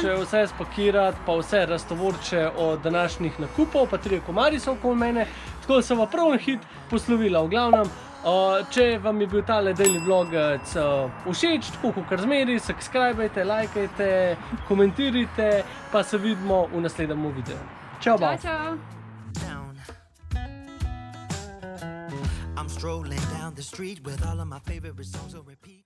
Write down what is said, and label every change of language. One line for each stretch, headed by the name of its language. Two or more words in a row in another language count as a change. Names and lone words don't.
Slovenian: Še vse spakirati, pa vse raztovorče od današnjih nakupov, pa 3 komarji so okoli mene. Tako da sem v prvem hit poslovila. V glavnem, če vam je bil tale
English: daily vlog
Slovenian: všeč, tako kot zmeri, subscribejte, lajkajte, komentirajte, pa se vidimo v naslednjem videu. Čau, Čau, bau! čau.
English: I'm strolling down the street with all of my favorite songs on repeat.